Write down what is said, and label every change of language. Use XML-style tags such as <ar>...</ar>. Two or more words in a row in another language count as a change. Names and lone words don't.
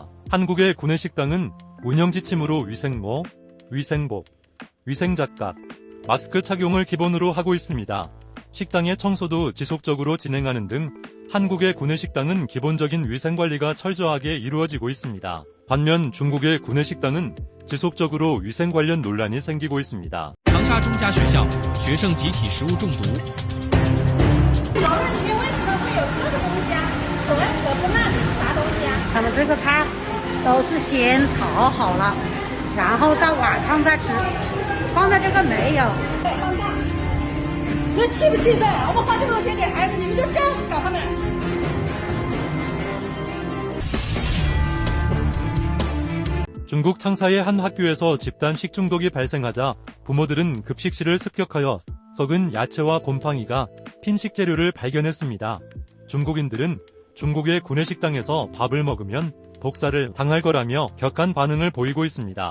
<ko>한국의 구내식당은 운영 지침으로 위생모, 위생복, 위생잣각, 마스크 착용을 기본으로 하고 있습니다. 식당의 청소도 지속적으로 진행하는 등 한국의 구내식당은 기본적인 위생관리가 철저하게 이루어지고 있습니다. 반면 중국의 구내식당은 지속적으로 위생 관련 논란이 생기고 있습니다.</ko> <zh>长沙中加学校学生集体食物中毒。里面为什么会有这个东西啊？扯不烂的是啥东西啊？他们的这个菜都是先炒好了，然后到晚上再吃，放在这个没有。这气不气愤？我们花这么多钱给孩子，你们就这样搞他们？</zh> <ko>중국 창사의 한 학교에서 집단 식중독이 발생하자 부모들은 급식실을 습격하여 썩은 야채와 곰팡이가 핀 식재료를 발견했습니다. 중국인들은 중국의 구내식당에서 밥을 먹으면 독살을 당할 거라며 격한 반응을 보이고 있습니다.</ko>